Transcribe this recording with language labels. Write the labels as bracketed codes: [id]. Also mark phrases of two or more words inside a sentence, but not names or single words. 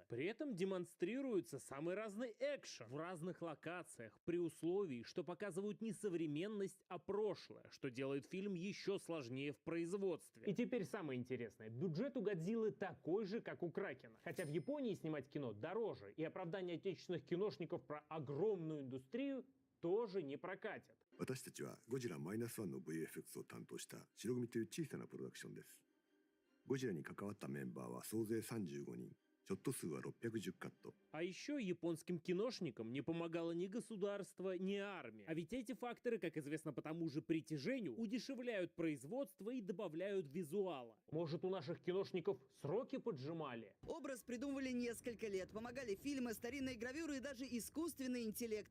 [ru] При этом демонстрируется самый разный экшен в разных локациях, при условии, что показывают не современность, а прошлое, что делает фильм еще сложнее в производстве. И теперь самое интересное. Бюджет у Годзиллы такой же, как у Кракена. Хотя в Японии снимать кино дороже, и оправдание отечественных киношников про огромную индустрию тоже не прокатит. [ja] 私たちはゴジラ-1の VFX を担当した白組という小さなプロダクションです。ゴジラに関わったメンバーは総勢35人。ショット数は610カット。 [ru] А еще японским киношникам не помогало ни государство, ни армия. А ведь эти факторы, как известно по тому же притяжению, удешевляют производство и добавляют визуала. Может, у наших киношников сроки поджимали? Образ придумывали несколько лет. Помогали фильмы, старинные гравюры и даже искусственный интеллект.